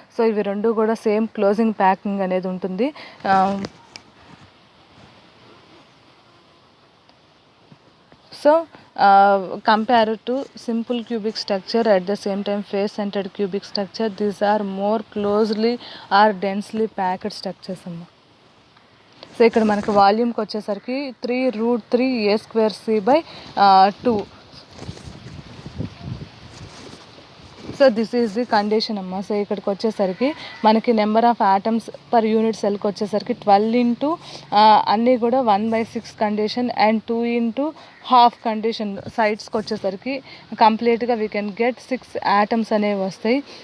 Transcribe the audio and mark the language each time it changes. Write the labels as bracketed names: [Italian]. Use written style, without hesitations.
[Telugu] So ఇవి రెండు కూడా సేమ్ క్లోజింగ్ ప్యాకింగ్ అనేది ఉంటుంది. [English] So compared to simple cubic structure, at the same time face centered cubic structure, these are more closely or densely packed structures అమ్మ. [Telugu] So ఇక్కడ మనకి వాల్యూమ్కి వచ్చేసరికి 3√3a²c/2. [English] so this is the condition [Telugu] అమ్మ. So ఇక్కడికి వచ్చేసరికి మనకి number of atoms per unit సెల్కి వచ్చేసరికి 12 into అన్నీ కూడా 1/6 condition and 2 into half condition సైడ్స్కి వచ్చేసరికి కంప్లీట్గా [English] we can get [Telugu] 6 ఆటమ్స్ అనేవి వస్తాయి.